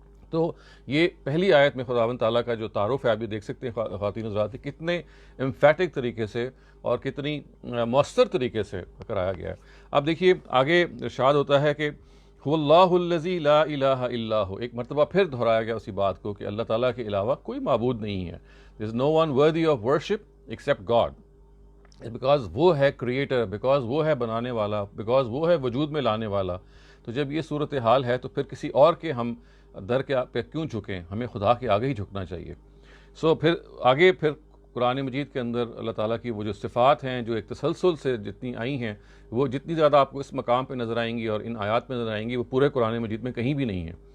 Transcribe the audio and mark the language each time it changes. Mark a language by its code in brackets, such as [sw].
[ur] تو یہ پہلی آیت میں خداوند تعالیٰ کا جو تعارف ہے، آپ یہ دیکھ سکتے ہیں خواتین حضرات، کتنے امفیٹک طریقے سے اور کتنی مؤثر طریقے سے کرایا گیا ہے. اب دیکھیے آگے ارشاد ہوتا ہے کہ [ar] هو اللہ الذی لا الہ الا ہو. [ur] ایک مرتبہ پھر دہرایا گیا اسی بات کو کہ اللہ تعالیٰ کے علاوہ کوئی معبود نہیں ہے. [en] there is no one worthy of worship except God. [ur] Because وہ ہے کریٹر، بیکاز وہ ہے بنانے والا، بیکاز وہ ہے وجود میں لانے والا. تو جب یہ صورتحال ہے تو پھر کسی اور کے ہم در کے پہ کیوں جھکیں؟ ہمیں خدا کے آگے ہی جھکنا چاہیے. پھر آگے پھر قرآن مجید کے اندر اللہ تعالیٰ کی وہ جو صفات ہیں جو ایک تسلسل سے جتنی آئی ہیں، وہ جتنی زیادہ آپ کو اس مقام پہ نظر آئیں گی اور ان آیات میں نظر آئیں گی، وہ پورے قرآن مجید میں کہیں بھی نہیں ہیں.